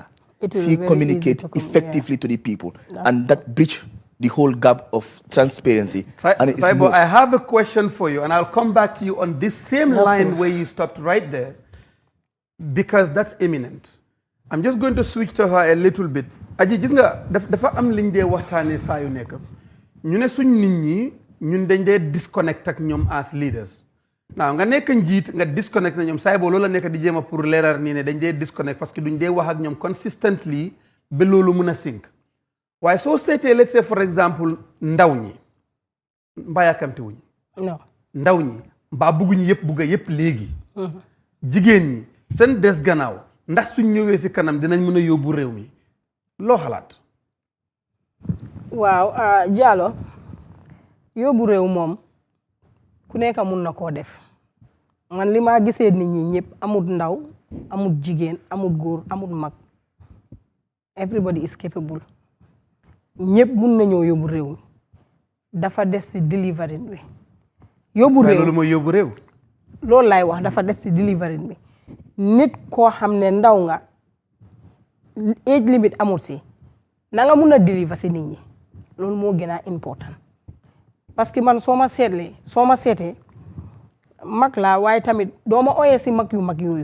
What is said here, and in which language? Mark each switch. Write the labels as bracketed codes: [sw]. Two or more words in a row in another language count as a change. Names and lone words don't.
[en] She communicates effectively to the people. And that bridge the whole gap of transparency. Saibo, I have a question for you, and I'll come back to you on this same line where you stopped right there, because that's imminent. I'm just going to switch to her a little bit. [wo] Aji, gis nga dafa am liñ dé waxtané saa yu nekk ñu ne suñ nit ñi ñun dañ dé disconnect ak ñoom [en] as leaders. [wo] Now nga nekk njiit nga disconnect na ñoom Saibo loolu la nekk di jéema pour leeral nii ne dañ dé disconnect [fr] parce que [wo] duñ dé wax ak ñoom consistently ba loolu mën a sink. Waaye soo seetee [en] let's say for example [wo] ndaw ñi mbaa yàkkamti wuñ non ndaw ñi mbaa bugguñ yëpp bugga yëpp léegi jigéen ñi seen des gannaaw ndax suñ ñëwee si kanam dinañ mën a yóbbu réew mi loo xalaat waaw Diallo yóbbu réew moom ku nekk mun na koo def man li maa gisee nit ñi ñëpp amut ndaw amut jigéen amut góor amut mag [en] everybody is capable [wo] ñëpp mun nañoo yóbbu réew mi dafa des ci delivery bi yóbbu réew loolu mooy yóbbu réew loolu laay wax dafa des ci delivery bi nit koo xam ne ndaw nga [en] age limit [wo] amul si na nga mun a deliver si nit ñi loolu moo gën a important [fr] parce que [wo] man soo ma seetee mag laa waaye tamit doo ma oyee si mag yu mag yooyu